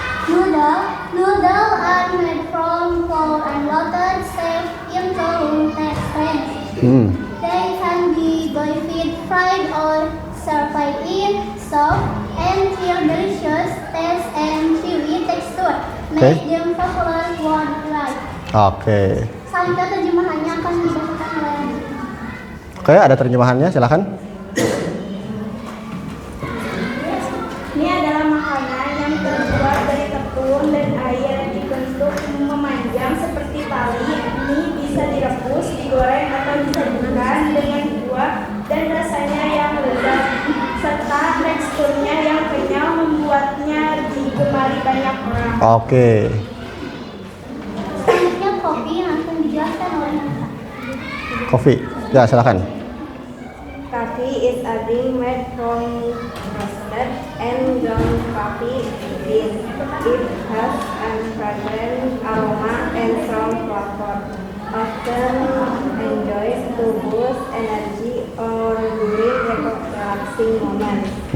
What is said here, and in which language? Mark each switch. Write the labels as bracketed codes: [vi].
[en] Noodle are made from flour and water, served into restaurants. They can be boiled, fried, or served in soup and feel delicious taste and chewy texture. Make them popular worldwide. [id] Oke. Selanjutnya terjemahannya akan dibacakan oleh Oke, ada terjemahannya, silakan. Ini adalah makanan yang terbuat dari tepung dan air dibentuk memanjang seperti tali. Mie bisa direbus, digoreng, atau disajikan dengan buah dan rasanya yang lezat serta teksturnya yang kenyal membuatnya digemari banyak orang. Oke. selanjutnya kopi yang akan dijelaskan oleh Nasa. Kopi. Ya, silakan. [en] Coffee is a drink made from roasted and ground coffee beans. It has a fragrant aroma and strong flavor. Often enjoyed to boost energy or during relaxing moments.